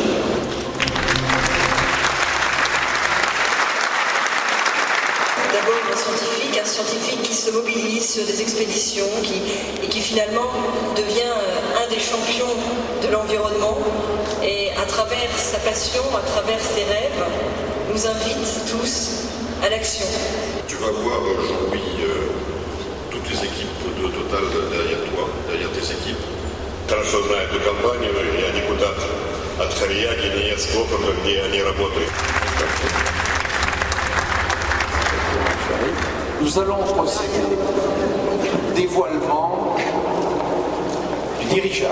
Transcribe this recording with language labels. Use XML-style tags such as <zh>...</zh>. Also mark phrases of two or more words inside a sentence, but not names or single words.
<fr>Un scientifique qui se mobilise sur des expéditions et qui finalement devient un des champions de l'environnement et à travers sa passion, à travers ses rêves, nous invite tous à l'action. Tu vas voir aujourd'hui toutes les équipes de Total derrière toi, derrière tes équipes.</fr> <ru>Хорошо знаю эту компанию, я депутат от Харьяги, не с округа, где они работают.</ru> <fr>Nous allons procéder au dévoilement du dirigeable.</fr>